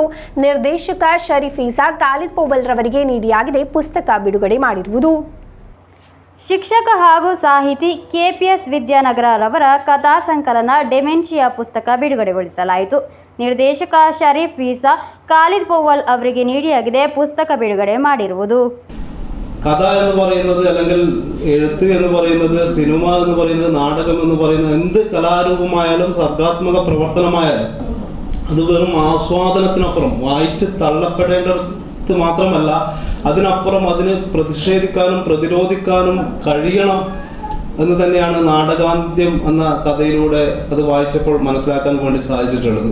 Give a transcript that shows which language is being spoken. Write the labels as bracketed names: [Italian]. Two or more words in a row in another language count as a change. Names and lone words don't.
[Kannada] ನಿರ್ದೇಶಕ ಶರೀಫೀಸಾ ಖಾಲಿದ್ ಪೋವಲ್ ರವರಿಗೆ ನೀಡಿಯಾಗಿದೆ ಪುಸ್ತಕ ಬಿಡುಗಡೆ ಮಾಡಿರುವುದು. ಶಿಕ್ಷಕ ಹಾಗೂ ಸಾಹಿತಿ ಕೆಪಿಎಸ್ ವಿದ್ಯಾನಗರರವರ ಕಥಾ ಸಂಕಲನ ಡೆಮೆನ್ಷಿಯಾ ಪುಸ್ತಕ ಬಿಡುಗಡೆಗೊಳಿಸಲಾಯಿತು. ನಿರ್ದೇಶಕ ಶರೀಫೀಸಾ ಖಾಲಿದ್ ಪೋವಲ್ ಅವರಿಗೆ ನೀಡಿಯಾಗಿದೆ ಪುಸ್ತಕ ಬಿಡುಗಡೆ ಮಾಡಿರುವುದು. [Malayalam] കഥ എന്ന് പറയുന്നത്, അല്ലെങ്കിൽ എഴുത്ത് എന്ന് പറയുന്നത്, സിനിമ എന്ന് പറയുന്നത്, നാടകം എന്ന് പറയുന്നത്, എന്ത് കലാരൂപമായാലും സർഗാത്മക പ്രവർത്തനമായാലും അത് വെറും ആസ്വാദനത്തിനപ്പുറം വായിച്ച് തള്ളപ്പെടേണ്ടത് മാത്രമല്ല, അതിനപ്പുറം അതിന് പ്രതിഷേധിക്കാനും പ്രതിരോധിക്കാനും കഴിയണം എന്ന് തന്നെയാണ് നാടകാന്ത്യം എന്ന കഥയിലൂടെ അത് വായിച്ചപ്പോൾ മനസ്സിലാക്കാൻ വേണ്ടി സാധിച്ചിട്ടുള്ളത്.